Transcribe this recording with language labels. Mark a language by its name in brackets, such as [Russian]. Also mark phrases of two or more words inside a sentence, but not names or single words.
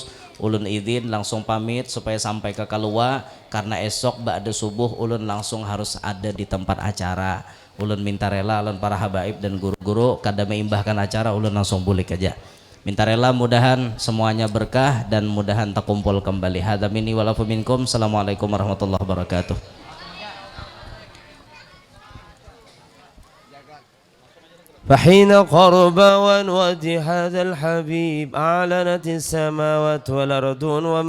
[Banjar] Ulun izin langsung pamit supaya sampai ke Kalua karena esok ba'da subuh ulun langsung harus ada di tempat acara. Ulun minta rela ulun para habaib dan guru-guru kada meimbahkan acara ulun langsung bulik aja. Minta rela mudahan semuanya berkah dan mudahan terkumpul kembali. [Arabic] هذا مني ولكم منكم. السلام عليكم ورحمة الله وبركاته. فحين قرب وجه هذا الحبيب أعلنت السماوات والأرض وما